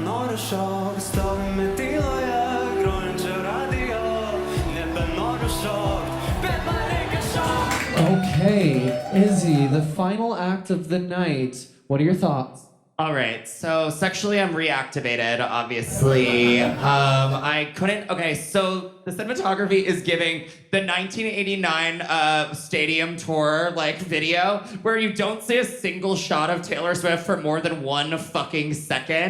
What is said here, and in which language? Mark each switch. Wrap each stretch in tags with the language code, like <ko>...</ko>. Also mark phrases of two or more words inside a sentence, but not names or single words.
<lt>noriu šokt, stovime tyloje, grojančio radio, nebenoriu šokt, bet man reikia šokt.</lt> <en>Okay, Izzy, the final act of the night. What are your thoughts? All right, so sexually I'm reactivated, obviously. I couldn't, okay, so the cinematography is giving the 1989 stadium tour, like, video, where you don't see a single shot of Taylor Swift for more than 1 fucking second.</en>